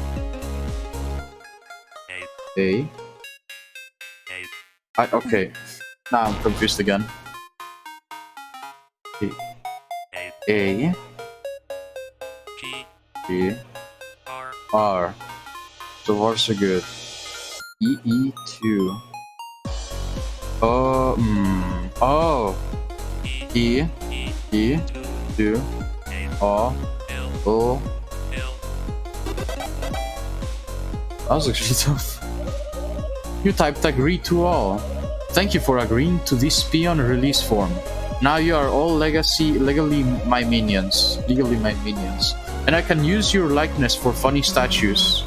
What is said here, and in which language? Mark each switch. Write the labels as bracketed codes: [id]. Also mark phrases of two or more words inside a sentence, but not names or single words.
[en] A. Okay. Now I'm confused again. A. G. R. So far so good. E, E, 2. Oh. E. E. 2. O. O. That was actually tough. You typed agree to all. Thank you for agreeing to this peon release form. Now you are all legally my minions. And I can use your likeness for funny statues.